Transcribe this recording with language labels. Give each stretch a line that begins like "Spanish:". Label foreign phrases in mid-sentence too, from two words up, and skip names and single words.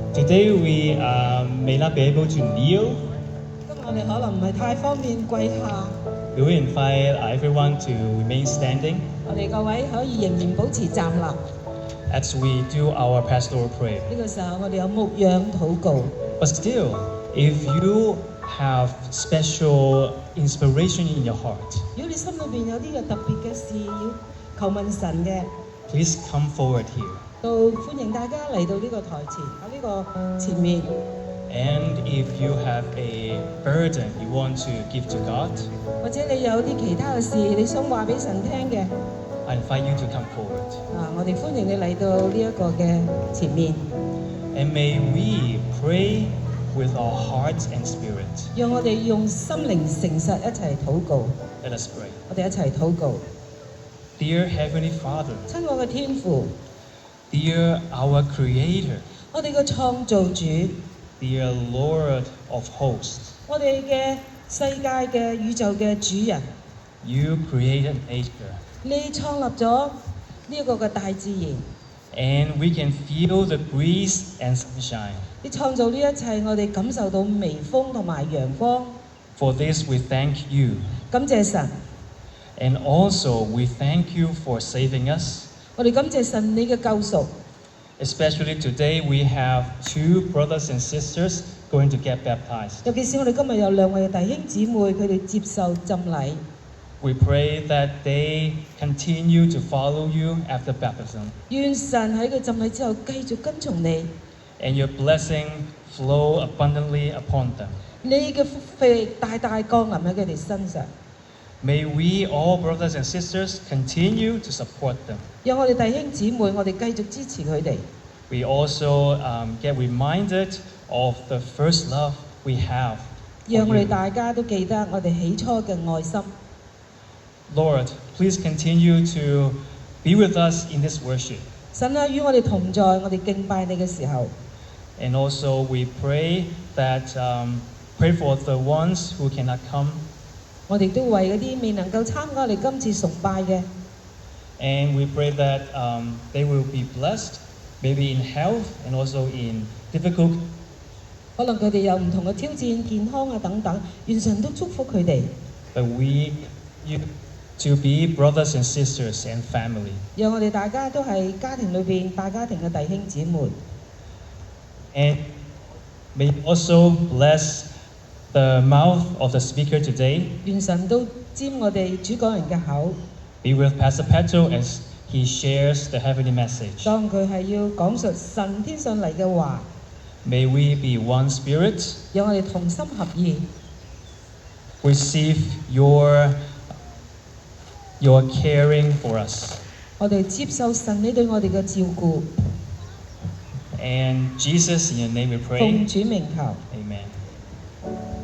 English: Today we may not be able to kneel.
Cantonese: 今日我哋可能唔係太方便跪下，
English: We will invite everyone to remain standing
Cantonese: 我哋各位可以仍然保持站立。
English: as we do our pastoral prayer.
Cantonese: 呢個時候我哋有牧養禱告。
English: But still, if you have special inspiration in your heart,
Cantonese: 如果你心裏邊有啲嘅特別嘅事要求問神嘅，
English: please come forward here.
Cantonese: 都歡迎大家嚟到呢個台前喺呢個前面。
English: And if you have a burden you want to give to God,
Cantonese: 或者你有啲其他嘅事你想話俾神聽嘅，
English: I invite you to come forward.
Cantonese: 我哋歡迎你嚟到呢一個嘅前面，
English: And may we pray with our hearts and spirit.
Cantonese: 讓我哋用心靈誠實一齊禱告。
English: Let us pray.
Cantonese: 我哋一齊禱告。
English: Dear Heavenly Father,
Cantonese: 親愛嘅天父，
English: dear our Creator,
Cantonese: 我哋嘅創造主，
English: dear Lord of hosts,
Cantonese: 我哋嘅世界嘅宇宙嘅主人，
English: you created nature,
Cantonese: 你創立咗呢一個嘅大自然，
English: and we can feel the breeze and sunshine.
Cantonese: 你創造呢一切，我哋感受到微風同埋陽光。
English: For this we thank you.
Cantonese: 感謝神，
English: And also we thank you for saving us.
Cantonese: 我哋感謝神你嘅救贖。
English: Especially today we have two brothers and sisters going to get baptized.
Cantonese: 尤其是我哋今日有兩位弟兄姊妹，佢哋接受浸禮。
English: We pray that they continue to follow you after baptism,
Cantonese: 願神喺佢浸禮之後繼續跟從你，
English: and your blessing flow abundantly upon them.
Cantonese: 你嘅福氣大大降臨喺佢哋身上。
English: May we all brothers and sisters continue to support them.
Cantonese: 讓我哋弟兄姊妹，我哋繼續支持佢哋。
English: We also get reminded of the first love we have.
Cantonese: 讓
English: for
Cantonese: 我哋
English: you.
Cantonese: 大家都記得我哋起初嘅愛心。
English: Lord, please continue to be with us in this worship.
Cantonese: 神啊，與我哋同在，我哋敬拜你嘅時候，
English: And also we pray that pray for the ones who cannot come.
Cantonese: 我哋都為嗰啲未能夠參加我哋今次崇拜嘅，
English: And we pray that they will be blessed, maybe in health and also in difficult.
Cantonese: 可能佢哋有唔同嘅挑戰、健康啊等等，願神都祝福佢哋。
English: But we you to be brothers and sisters and family.
Cantonese: 讓我哋大家都係家庭裏邊大家庭嘅弟兄姊妹。
English: And may you also bless the mouth of the speaker today.
Cantonese: 願神都沾我哋主講人嘅口，
English: Be with Pastor Petro as he shares the heavenly message.
Cantonese: 當佢係要講述神天上嚟嘅話，
English: May we be one spirit.
Cantonese: 讓我哋同心合意，
English: Receive your caring for us.
Cantonese: 我哋接受神你對我哋嘅照顧。
English: And Jesus, in your name we
Cantonese: 奉
English: pray.
Cantonese: 主名求。
English: Amen.